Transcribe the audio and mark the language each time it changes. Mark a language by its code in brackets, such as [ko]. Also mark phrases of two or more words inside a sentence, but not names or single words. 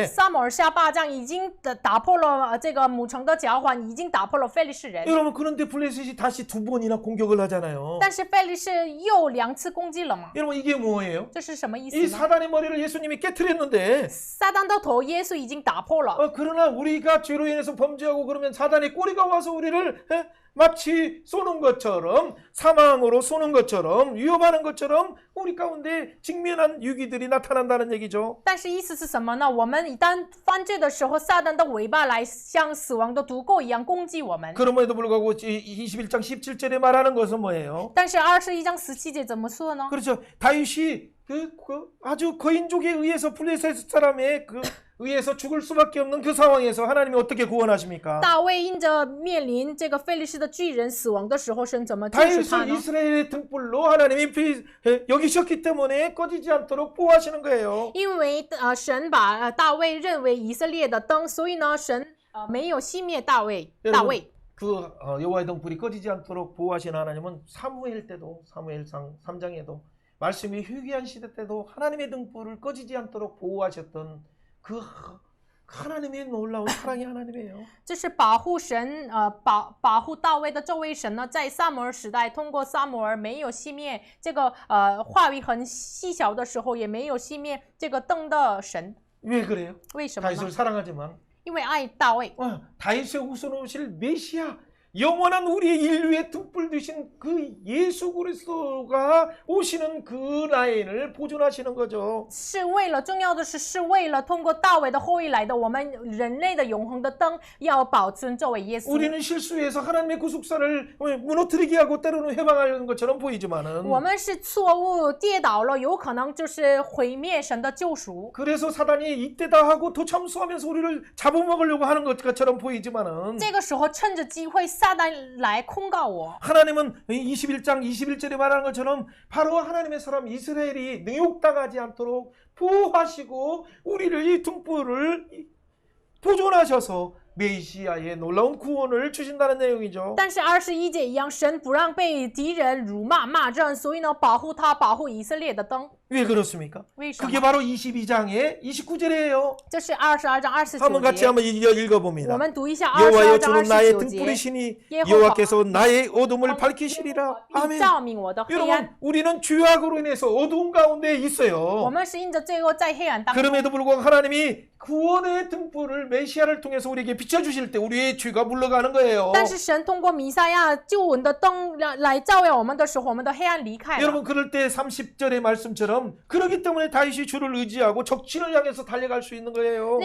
[zh] 撒母耳下8章已经打破了这个母城的脚环，已经打破了非利士人。 [ko] 여러분 그런데 블레셋이 다시 2번이나 공격을 하잖아요. [zh] 但是非利士又2次攻击了嘛？ [ko] 여러분 이게 뭐예요? [zh] 这是什么意 [ko] 이 [zh] 思呢？ [ko] 사단의 머리를 예수님이 깨뜨렸는데 [zh] 撒旦的头，耶稣已经打破了。 [ko] 그러나 우리가 죄로 인해서 범죄하고 그러면 사단의 꼬리가 와서 우리를 마치 쏘는 것처럼 사망으로 쏘는 것처럼 위협하는 것처럼 우리 가운데 직면한 유기들이 나타난다는 얘기죠. [zh] 但是意思是什么呢？我们一旦犯罪的时候，撒旦的尾巴来像死亡的毒钩一样攻击我们。 [ko] 그럼에도 불구하고 21장 17절에 말하는 것은 뭐예요? [zh] 但是21章17节怎么说呢？ [ko] 그렇죠. 다윗이 그 아주 거인족에 의해서 블레셋 사람에 의해서 죽을 수밖에 없는 그 상황에서 하나님이 어떻게 구원하십니까? [zh] 大卫因着面临这个非利士的巨人死亡的时候，神怎么救赎他 [ko] 다윗을 [zh] 呢？ [ko] 이스라엘의 등불로 하나님이 여기셨기 때문에 꺼지지 않도록 보호하시는 거예요. [zh] 因为神把大卫认为以色列的灯，所以呢，神没有熄灭大卫。 [ko] 그 여호와의 등불이 꺼지지 않도록 보호하시는 하나님은 사무엘 때도 사무엘상 3장에도 말씀이 희귀한 시대 때도 하나님의 등불을 꺼지지 않도록 보호하셨던 그 하나님의 놀라운 사랑의 하나님이에요. [zh] 这是保护神，保护大卫的这位神呢，在撒母耳时代，通过撒母耳没有熄灭这个话语很细小的时候，也没有熄灭这个灯的神。 [ko] 왜 그래요? [zh] 为什么呢？ [ko] 다윗을 사랑하지만 [zh] 因为爱大卫。 [ko] 다윗의 후손 오실 메시아 영원한 우리의 인류의 등불 되신 그 예수 그리스도가 오시는 그 라인을 보존하시는 거죠. [zh] 是为了重要的是为了通过大卫的后裔来的我们人类的永恒的灯，要保存这位耶稣。 [ko] 우리는 실수해서 하나님의 구속사를 무너뜨리게 하고 때로는 회방하는 것처럼 보이지만은 [zh] 我们是错误跌倒了，有可能就是毁灭神的救赎。 [ko] 그래서 사단이 이때다 하고 더 참수하면서 우리를 잡아먹으려고 하는 것처럼 보이지만은 [zh] 这个时候趁着机会，撒旦来控告我。 [ko] 하나님은 21장 21절에 말하는 것처럼 바로 하나님의 사람 이스라엘이 능욕당하지 않도록 보호하시고 우리를 이 등불을 보존하셔서 메시아의 놀라운 구원을 주신다는 내용이죠. [zh] 但是21节一样，神不让被敌人辱骂骂阵，所以呢，保护他，保护以色列的灯。 [ko] 왜 그렇습니까? [zh] 为什么？ [ko] 그게 바로 22장의 29절이에요. [zh] 这是22章 [ko] 한번 [zh] 29 [ko] 같이 [zh] 节。 [ko] 한번 읽어봅니다. [zh] 我们读一下 [ko] 여호와여 [zh] 22章 [ko] 주는 나의 [zh] 29节。 [ko] 등불이시니 여호와. 여호와께서 나의 어둠을 밝히시리라. [zh] 必 [ko] 아멘. [zh] 照明我的黑暗。 [ko] 여러분 우리는 죄악으로 인해서 어두운 가운데 [zh] 我 [ko] 있어요. [zh] 们是因着罪恶在黑暗当中。 [ko] 그럼에도 불구하고 하나님이 구원의 등불을 메시아를 통해서 우리에게 비춰주실 때 우리의 죄가 물러가는 거예요. [zh] 但是神通过弥赛亚救恩的灯来照耀我们的时候，我们的黑暗离开了。 [ko] 여러분 그럴 때 30절의 말씀처럼 그러기 때문에 다윗이 주를 의지하고 적진을 향해서 달려갈 수 있는 거예요.